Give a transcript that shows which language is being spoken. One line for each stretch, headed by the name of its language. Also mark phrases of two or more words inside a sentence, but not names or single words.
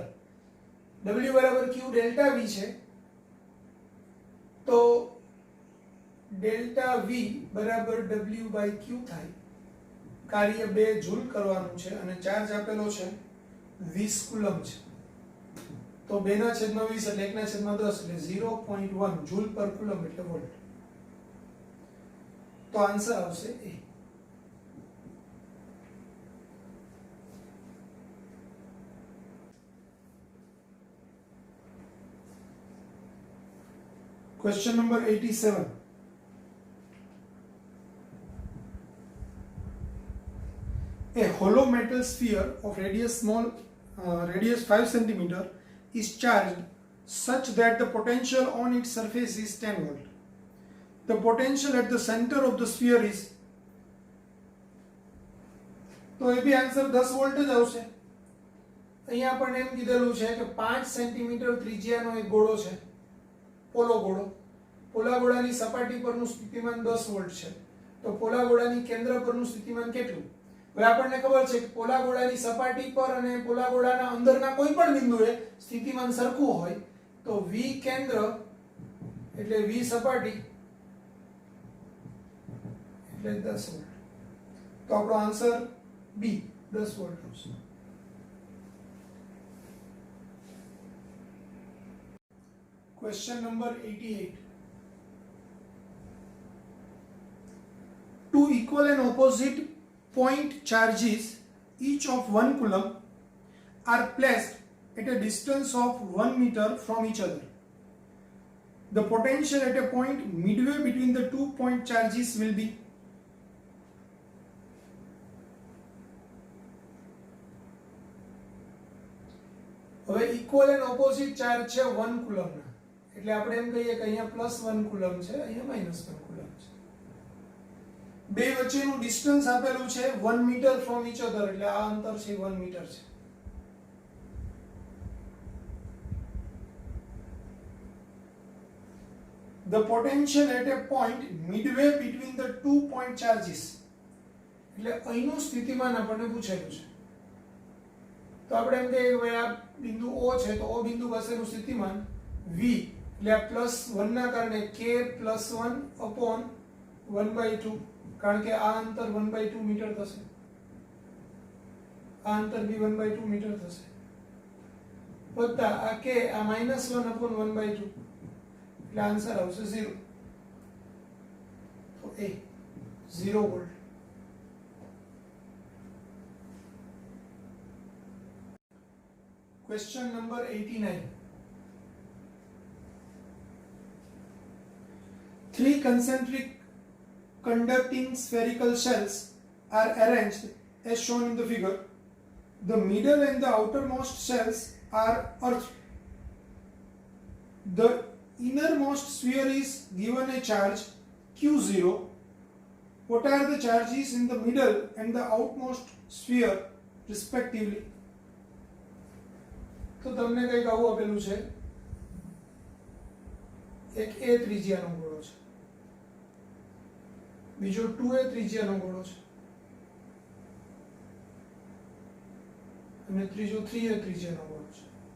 Gujarati: W = Q ડેલ્ટા V છે. તો ડેલ્ટા V = W/Q થાય. કાર્ય 2 જૂલ કરવાનું છે અને ચાર્જ આપેલો છે 20 કુલમ છે. તો 2/20 એટલે 1/10 એટલે 0.1 જૂલ પર કુલમ એટલે વોલ્ટ. તો આન્સર આવશે A.
English: Question number 87. A hollow metal sphere of radius 5 centimeter is charged such that the potential on its surface is 10 volt. The potential at the center of the sphere is,
Gujarati: તો એ બી આન્સર 10 વોલ્ટ જ આવશે. અહીંયા આપણને એમ કીધેલું છે કે 5 સેન્ટીમીટર ત્રિજ્યાનો એક ગોળો છે, પોલો ગોળો. પોલા ગોળાની સપાટી પરનું સ્થિતિમાન 10 વોલ્ટ છે. તો પોલા ગોળાની કેન્દ્ર પરનું સ્થિતિમાન કેટલું? હવે આપણને ખબર છે કે પોલા ગોળાની સપાટી પર અને પોલા ગોળાના અંદરના કોઈ પણ બિંદુએ સ્થિતિમાન સરખું હોય તો V કેન્દ્ર એટલે V સપાટી એટલે 10 વોલ્ટ. તો આપણો આન્સર B 10 વોલ્ટ આવશે.
English: Question number 88. Two equal and opposite point charges, each of 1 coulomb, are placed at a distance of 1 meter from each other. The potential at a point midway between the 2 point charges will be.
Gujarati: હવે
English: equal and opposite charge
Gujarati: છે 1 કુલમના, એટલે આપણે એમ કહીએ કે અહીંયા +1 કુલમ છે, અહીંયા -1 કુલમ છે. બે વચ્ચેનું ડિસ્ટન્સ આપેલું છે 1 મીટર
English: from each other,
Gujarati: એટલે આ અંતર છે 1 મીટર છે.
English: The potential at a point midway between the 2 point charges,
Gujarati: એટલે અહીંનું સ્થિતિમાન આપણને પૂછેલું છે. તો આપણે એમ કહીએ કે ભાઈ આ બિંદુ O છે, તો O બિંદુ પાસેનું સ્થિતિમાન V એટલે આ +1 ના કારણે K +1/1/2, કારણ કે આ અંતર 1/2 મીટર થશે, આ અંતર બી 1/2 મીટર થશે, વત્તા આ K આ -1/1/2, એટલે આન્સર આવશે 0. તો A 0 વોલ્ટ.
English: Question number 89. 3 concentric conducting spherical shells are arranged as shown in the figure. The middle and the outermost shells are earthed. The innermost sphere is given a charge Q0. What are the charges in the middle and the outmost sphere respectively?
Gujarati: તો તમને કંઈક આવું આપેલું છે. એક A ત્રિજ્યાનો ગોળો છે, બીજો 2A ત્રિજ્યાનો ગોળો છે અને ત્રીજો 3A ત્રિજ્યાનો ગોળો છે.